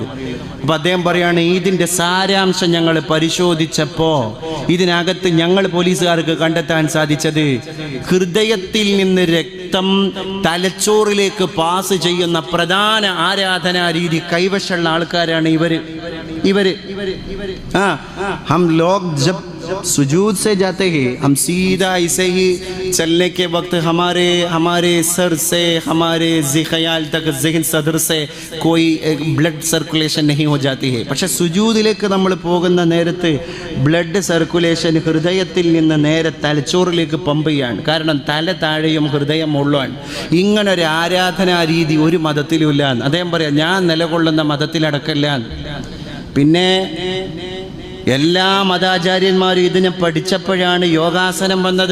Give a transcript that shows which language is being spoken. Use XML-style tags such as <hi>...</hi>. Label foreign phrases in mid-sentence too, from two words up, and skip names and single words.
<ml>അപ്പം അദ്ദേഹം പറയാണ്, ഇതിൻ്റെ സാരാംശം ഞങ്ങൾ പരിശോധിച്ചപ്പോൾ ഇതിനകത്ത് ഞങ്ങൾ പോലീസുകാർക്ക് കണ്ടെത്താൻ സാധിച്ചത്, ഹൃദയത്തിൽ നിന്ന് രക്തം തലച്ചോറിലേക്ക് പാസ് ചെയ്യുന്ന പ്രധാന ആരാധനാ രീതി കൈവശമുള്ള ആൾക്കാരാണ് ഇവര്.</ml> <hi>हम लोग जब सुजूद से जाते हैं, हम सीधा ऐसे ही चलने के वक्त हमारे सर से हमारे ख़याल तक ज़हन सदर से कोई</hi> <en>blood circulation</en> <hi>नहीं हो जाती है.</hi> <ml>പക്ഷേ സുജൂദിലേക്ക് നമ്മൾ പോകുന്ന നേരത്ത്</ml> <en>blood circulation</en> <ml>ഹൃദയത്തിൽ നിന്ന് നേരെ തലച്ചോറിലേക്ക് പമ്പ് ചെയ്യാണ്. കാരണം തല താഴെയും ഹൃദയം മുഴുവൻ. ഇങ്ങനൊരു ആരാധനാ രീതി ഒരു മതത്തിലും ഇല്ല. അദ്ദേഹം പറയാം, ഞാൻ നിലകൊള്ളുന്ന മതത്തിലടക്കല്ല. പിന്നെ എല്ലാ മതാചാര്യന്മാരും ഇതിനെ പഠിച്ചപ്പോഴാണ് യോഗാസനം വന്നത്.</ml>